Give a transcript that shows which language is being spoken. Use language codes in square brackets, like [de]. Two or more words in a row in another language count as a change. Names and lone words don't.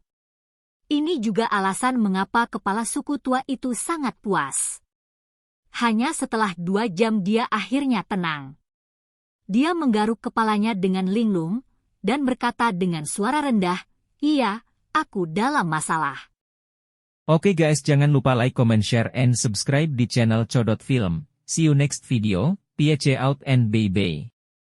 [id] Ini juga alasan mengapa kepala suku tua itu sangat puas. Hanya setelah 2 jam dia akhirnya tenang. Dia menggaruk kepalanya dengan linglung, dan berkata dengan suara rendah, "Iya, aku dalam masalah." Oke guys, jangan lupa [en] like, comment, share, and subscribe [id] di channel Codot Film. [en] See you next video, peace out and bye-bye.